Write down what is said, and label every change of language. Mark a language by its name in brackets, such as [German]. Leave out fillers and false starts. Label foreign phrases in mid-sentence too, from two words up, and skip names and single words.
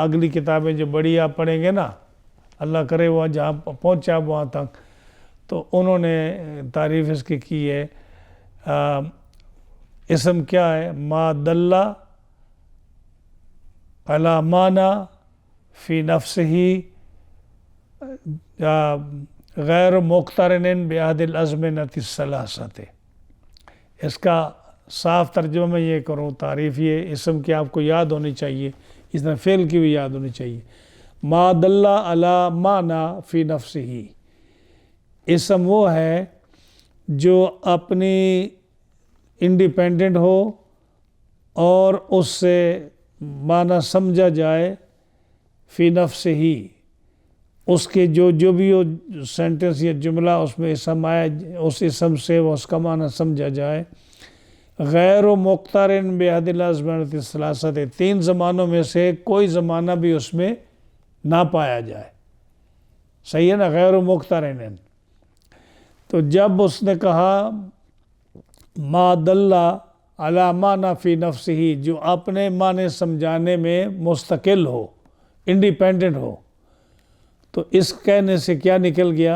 [Urdu] اگلی کتابیں جو بڑی آپ پڑھیں گے نا، اللہ کرے وہ جہاں پہنچا وہاں تک، تو انہوں نے تعریف اس کی ہے۔ اسم کیا ہے؟ [Arabic] ما دل علی معنی فی نفسہ غیر مقترن بعہد الازمنۃ الثلاثۃ۔ [Urdu] اس کا صاف ترجمہ میں یہ کروں، تعریف یہ اسم کی آپ کو یاد ہونی چاہیے، اس طرح فعل کی بھی یاد ہونی چاہیے۔ [Arabic] ما دل علی معنی فی نفسہ، [Urdu] اسم وہ ہے جو اپنی انڈیپینڈنٹ ہو اور اس سے معنی سمجھا جائے، [Arabic] فی نفسہ [Urdu] ہی، اس کے جو بھی ہو سینٹنس یا جملہ اس میں اسم آئے، اس اسم سے اس کا معنی سمجھا جائے۔ [Arabic] غیر مقترن بعہد الازمنۃ الثلاثۃ، [Urdu] 3 زمانوں میں سے کوئی زمانہ بھی اس میں نہ پایا جائے، صحیح ہے نا، [Arabic] غیر مقترن۔ [Urdu] تو جب اس نے کہا [Arabic] ما دل علی معنی فی نفسہ، [Urdu] جو اپنے معنی سمجھانے میں مستقل ہو، انڈیپینڈنٹ ہو، تو اس کہنے سے کیا نکل گیا؟